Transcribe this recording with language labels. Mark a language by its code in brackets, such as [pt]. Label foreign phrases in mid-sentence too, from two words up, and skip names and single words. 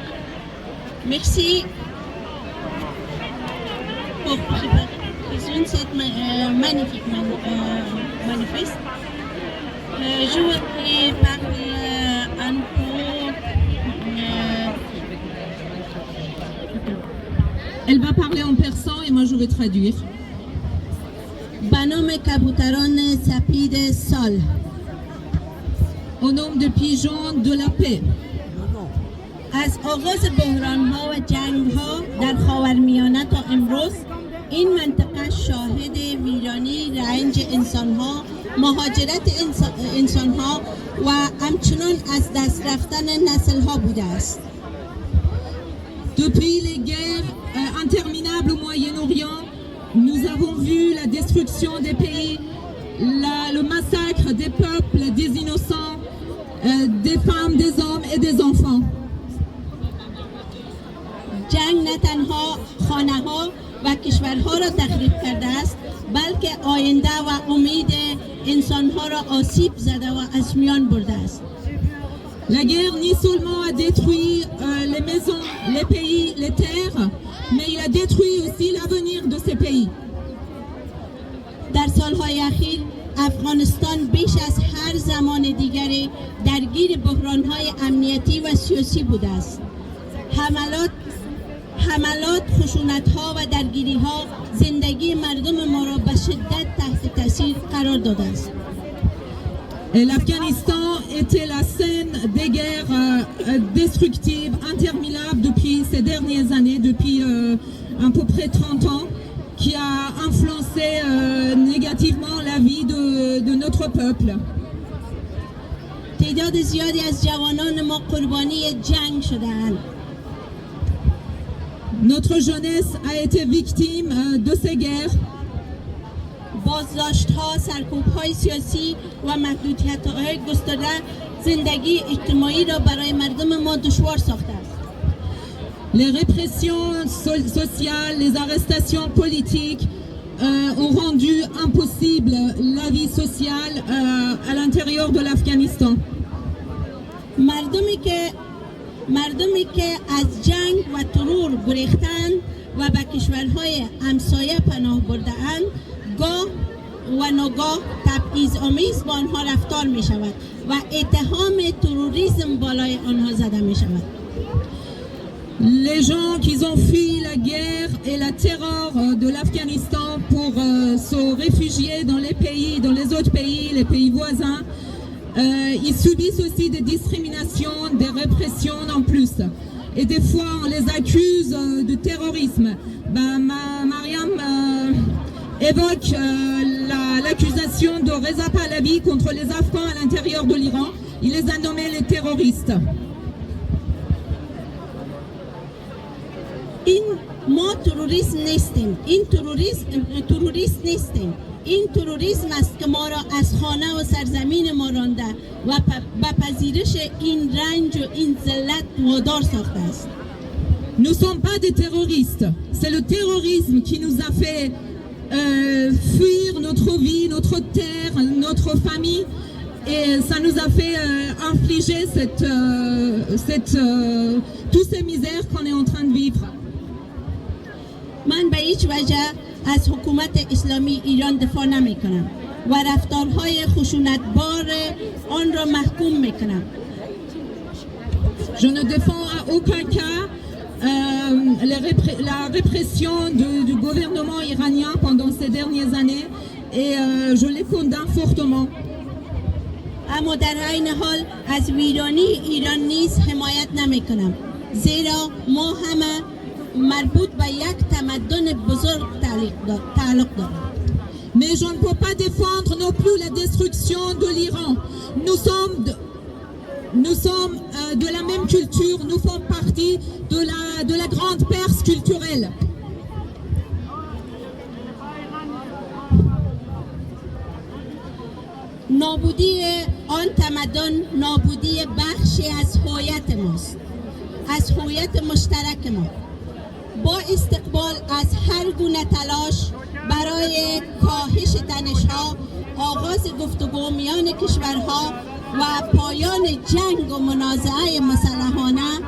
[fr] Merci pour préparer cette magnifique manifeste. Je voudrais parler un peu. Elle va parler en persan et moi je vais traduire. [fa] به نام کبوتران سپید سال [fr] Au nom de pigeons de la paix. [fa] از آغاز بحران‌ها و جنگ‌ها در خاورمیانه تا امروز این منطقه شاهد ویرانی رنج انسان‌ها، مهاجرت انسان‌ها و همچنین از دست رفتن نسل‌ها بوده است. [fr] Depuis les guerres interminables au Moyen-Orient, nous avons vu la destruction des pays, le massacre des peuples, des innocents, des femmes, des hommes et des enfants. [fa] جنگ نه تنها خانه‌ها و کشورها را تخریب کرده است، بلکه آینده و امید انسان‌ها را آسیب زده و از میان برده است. [fr] La guerre ni seulement a détruit les maisons, les pays, les terres, mais il a détruit aussi l'avenir de ces pays. [fa] در سالهای اخیر افغانستان بیش از هر زمان دیگری درگیر بحران‌های امنیتی و سیاسی بوده است. حملات، خشونت‌ها و درگیری‌ها زندگی مردم ما را به شدت تحت تاثیر قرار داده است. [fr] L'Afghanistan était la scène des guerres destructives, interminables depuis ces dernières années, depuis à peu près 30 ans, qui a influencé négativement la vie de notre peuple. [fa] تعداد زیادی از جوانان ما قربانی جنگ شده‌اند. [fr] Notre jeunesse a été victime de ces guerres. [fa] بازداشت‌ها، سرکوب‌های سیاسی و محدودیت‌های گسترده زندگی اجتماعی را برای مردم ما دشوار ساخته است. [fr] Les répressions sociales, les arrestations politiques ont rendu impossible la vie sociale à l'intérieur de l'Afghanistan. [fa] مردمی که از جنگ و ترور گریختند و به کشورهای همسایه پناه برده‌اند، گاه و ناگاه تبعیض‌آمیز با آنها رفتار می شود و اتهام تروریسم بالای آنها زده می شود. [fr] Les gens qui ont fui la guerre et la terreur de l'Afghanistan pour se réfugier dans les autres pays, les pays voisins, ils subissent aussi des discriminations, des répressions en plus. Et des fois, on les accuse de terrorisme. Mariam évoque l'accusation de Reza Pahlavi contre les Afghans à l'intérieur de l'Iran. Il les a nommés les terroristes. [fa] ما تروریست نیستیم. این تروریست نیستیم. این تروریسم است که ما را از خانه و سرزمین ما رانده و به پذیرش این رنج و این ذلت وادار ساخته است. [fr] Nous ne sommes pas des terroristes. C'est le terrorisme qui nous a fait fuir notre vie, notre terre, notre famille. Et ça nous a fait infliger toutes ces misères qu'on est en train de vivre. [fa] من به هیچ وجه از حکومت اسلامی ایران دفاع نمی کنم و رفتارهای خشونتبار آن را محکوم می کنم. [fr] Je ne défends à aucun cas la répression du gouvernement iranien pendant ces dernières années et je les condamne fortement. [fa] اما در عین حال از ویرانی ایران نیز حمایت نمی کنم، زیرا ما همه مربوط به یک تمدن بزرگ تعلق داریم. [fr] Mais je ne peux pas défendre non plus la destruction de l'Iran. Nous sommes de la même culture, nous faisons partie de la grande Perse culturelle. [fa] نابودی آن تمدن نابودی بخشی از هویت ماست، از هویت مشترک ما. با استقبال از هر گونه تلاش برای کاهش تنش‌ها، آغاز گفتگو میان کشورها و پایان جنگ و منازعه مسلحانه،